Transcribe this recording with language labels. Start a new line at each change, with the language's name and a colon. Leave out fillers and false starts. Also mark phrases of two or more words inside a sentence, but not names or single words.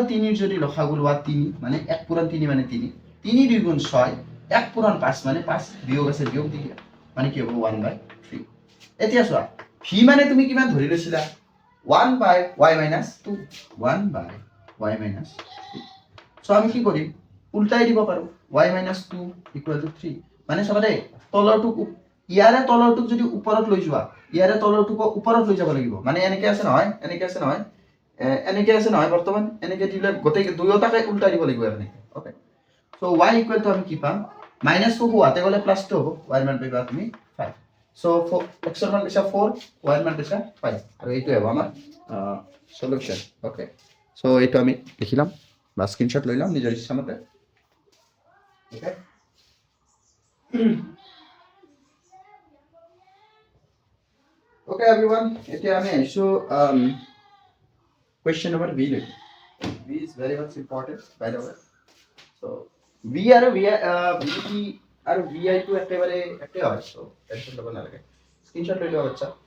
Assamese: 3 ৰ যদি লসাগু লোৱা 3 মানে 1 পূৰণ 3 মানে 3 3 2 গুণ 6 1 পূৰণ 5 মানে 5 বিয়োগ আছে বিয়োগ দিলে মানে কি হ'ব 1/3 এতিয়া চোৱা v মানে তুমি কিমান ধৰি লৈছিলা
English: 1 by y minus 2 1 by y minus 2
Assamese: সো আমি কি কৰিম উল্টাই দিব পাৰো
English: y minus 2 equal to 3
Assamese: মানে সবাৰে তলৰটো ইয়াৰে তলৰটো যদি ওপৰত লৈ যোৱা ইয়াৰে তলৰটো ওপৰত লৈ যাব লাগিব মানে এনেকে আছে নহয় বৰ্তমান এনেকে দিলে গোটেই দুয়োটাকে উল্টাই দিব লাগিব এনেকে ওকে সো
English: y equal to
Assamese: আমি কি পাম -2 হোৱাতে গলে +2 হ'ব y মান পাবা তুমি 5 সো x ৰ মান পাইছা 4 y ৰ মান পাইছা 5 আৰু এইটো হ'ব আমাৰ সলিউশন ওকে সো এইটো আমি লিখিলাম বা স্ক্ৰিনশ্বট লৈ লম নিজৰ ইচ্ছামতে ওকে
English: Okay, everyone.
Assamese: এতিয়া আমি আহিছো
English: question number B লৈ B is very much important by the way.
Assamese: So V আৰু V আৰু VI টো একেবাৰে একে হয় so টেনশন ল'ব নালাগে স্ক্ৰিনশ্বট লৈ লোৱা বাচ্চা